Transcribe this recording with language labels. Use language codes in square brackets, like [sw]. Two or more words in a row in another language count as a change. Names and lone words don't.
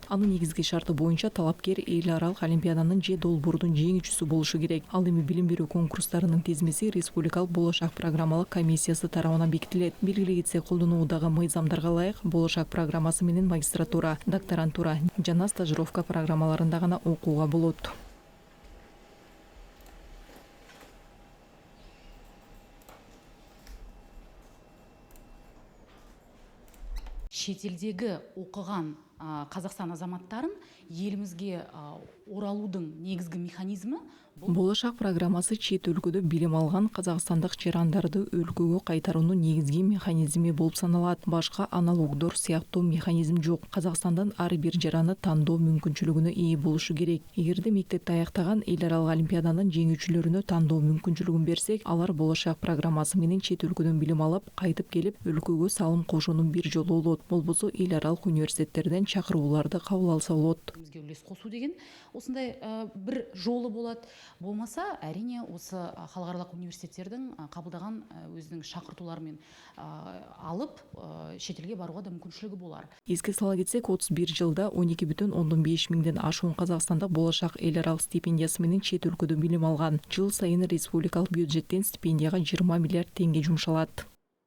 [ky] Анын негизги шарты боюнча талапкер эл аралык олимпиаданын же долбоордун жеңүүчүсү болушу керек. Ал эми билим берүү конкурстарынын тизмеси республикалык болашак программалык комиссиясы тарабынан бекитилет. Белгилей кетсек, колдонуудагы мыйзамдарга ылайык болашак программасы менен магистратура, докторантура жана стажировка программаларында гана окууга болот. [kk] Шет елдегі оқыған Қазақстан азаматтарын елімізге оралудың негізгі механизмі [ky] Болашак программасы чет өлкөдө билим алган казакстандык жарандарды өлкөгө кайтаруунун негизги механизми болуп саналат. Башка аналогдор сыяктуу механизм жок. Казакстандан ар бир жараны тандоо мүмкүнчүлүгүнө ээ болушу керек. Эгерде мектепти аяктаган эл аралык олимпиаданын жеңүүчүлөрүнө тандоо мүмкүнчүлүгүн берсек, алар болашак программасы менен чет өлкөдөн билим алып, кайтып келип өлкөгө салым кошуунун бир жолу болот. Болбосо эл аралык университеттерден чакырууларды кабыл алса болот. Бизге үлес косуу деген осындай бир жолу болот. [kk] Болмаса, әрине осы халықаралық университеттердің қабылдаған өзінің шақыртуларымен алып шетелге баруға да мүмкіншілігі болар. [ky] Эске сала кетсек, 31 жылда 12,5 миңден ашуун казакстандык болашак эл аралык стипендиясы менен чет өлкөдө билим алган. Жыл сайын республикалык бюджеттен стипендияга 20 миллиард теңге жумшалат.